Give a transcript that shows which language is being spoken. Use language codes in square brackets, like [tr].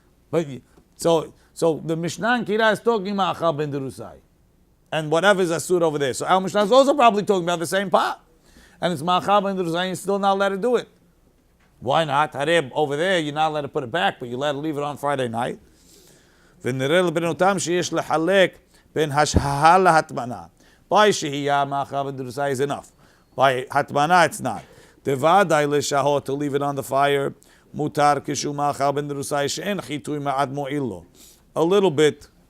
[en] But so the Mishnah in Kira is talking Ma'achal ben derusai, and whatever is asur over there. So our Mishnah is also probably talking about the same pot. and it's ma'achal ben derusai, you're still not allowed to do it. Why not? Hareb, over there, you're not allowed to put it back, but you're allowed to leave it on Friday night. [he] ונראה לבנותם שיש לחלק בין השהה להטמנה. [en] By shehiyah, ma'achal ben derusai is enough. By hatmana, it's not. [he] Devadai l'shahot, [en] to leave it on the fire. [he] Mutar kishu ma'achal ben derusai she'en chitui ma'ad mo'illo. [en] A little bit.